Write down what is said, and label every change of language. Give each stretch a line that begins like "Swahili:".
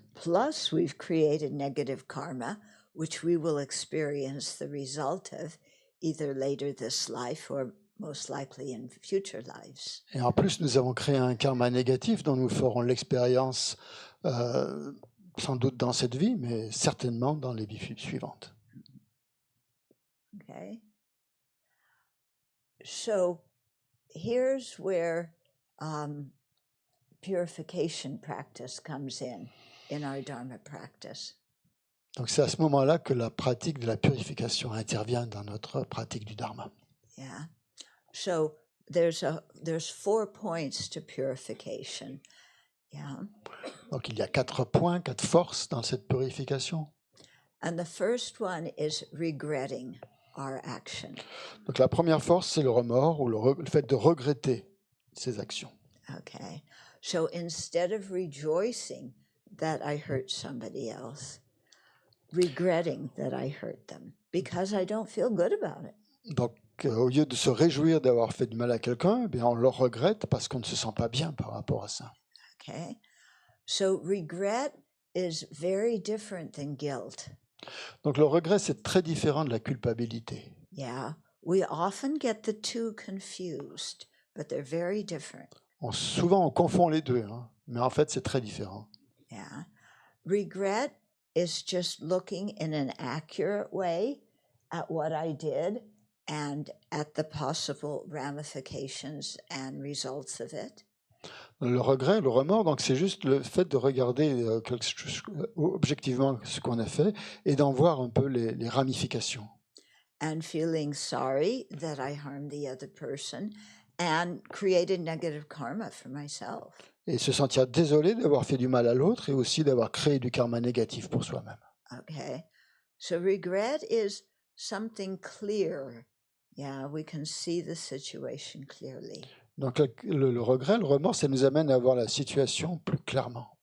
English: Plus, we've created negative karma, which we will experience the result of either later this life or most likely in future lives.
French: Et en plus, nous avons créé un karma négatif dont nous ferons l'expérience sans doute dans cette vie, mais certainement dans les vies suivantes.
English: Okay. So here's where purification practice comes in our Dharma practice.
French: Donc c'est à ce moment-là que la pratique de la purification intervient dans notre pratique du dharma.
English: Yeah. So there's 4 points to purification. Yeah.
French: Donc il y a 4 points, 4 forces dans cette purification.
English: And the first one is regretting our action.
French: Donc la première force, c'est le remords ou le fait de regretter ses actions.
English: Okay. So instead of rejoicing that I hurt somebody else, regretting that I hurt them because I don't feel good about it.
French: Donc au lieu de se réjouir d'avoir fait du mal à quelqu'un, eh bien, on le regrette parce qu'on ne se sent pas bien par rapport à ça.
English: Okay. So regret is very different than guilt.
French: Donc le regret, c'est très différent de la culpabilité.
English: Yeah. We often get the two confused, but they're very different.
French: Souvent, on confond les deux, hein, mais en fait, c'est très différent.
English: Yeah. Regret is just looking in an accurate way at what I did and at the possible ramifications and results of it.
French: Le regret, le remords, donc c'est juste le fait de regarder objectivement ce qu'on a fait et d'en voir un peu les ramifications.
English: And feeling sorry that I harmed the other person and created negative karma for myself.
French: Et se sentir désolé d'avoir fait du mal à l'autre et aussi d'avoir créé du karma négatif pour soi-même.
English: Okay. So regret is something clear. Yeah, we can see the situation clearly.
French: Donc le regret, le remords, ça nous amène à voir la situation plus clairement.